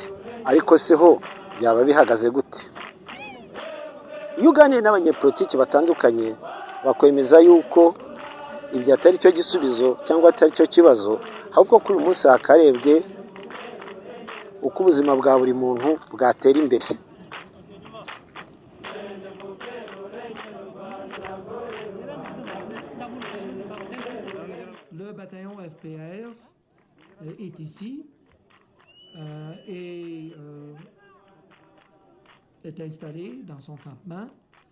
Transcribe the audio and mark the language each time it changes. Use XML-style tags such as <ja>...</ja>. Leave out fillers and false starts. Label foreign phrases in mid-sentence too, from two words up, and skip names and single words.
<rw>Ariko se ho byaba bihagaze gute? Iyo uganiye n'abanyepolitiki batandukanye bakwemeza yuko ibyo atari cyo gisubizo cyangwa atari cyo kibazo, ahubwo kuri uyu munsi hakarebwe uko ubuzima bwa buri muntu bwatera imbere.</rw> <fr>Le bataillon FPR est ici et est installé dans son campement.</fr>